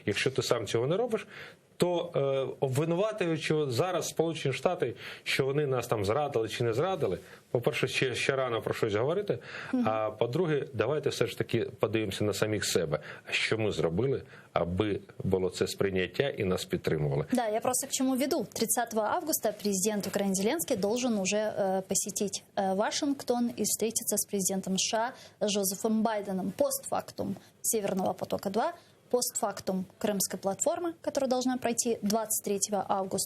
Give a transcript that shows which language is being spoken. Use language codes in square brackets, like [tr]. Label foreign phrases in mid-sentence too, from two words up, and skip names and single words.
[uk] Якщо ти сам цього не робиш, то обвинуватуючи зараз Сполучені Штати, що вони нас там зрадили чи не зрадили, по-перше, ще рано про щось говорити, а по-друге, давайте все ж таки подивимося на самих себе, а що ми зробили, аби було це сприйняття і нас підтримували. [ru] Да, я просто к чему веду. 30 августа президент Украины Зеленский должен уже посетить Вашингтон и встретиться с президентом США Джозефом Байденом. Постфактум Северного потока-2, постфактум Крымской платформы, которая должна пройти 23 августа.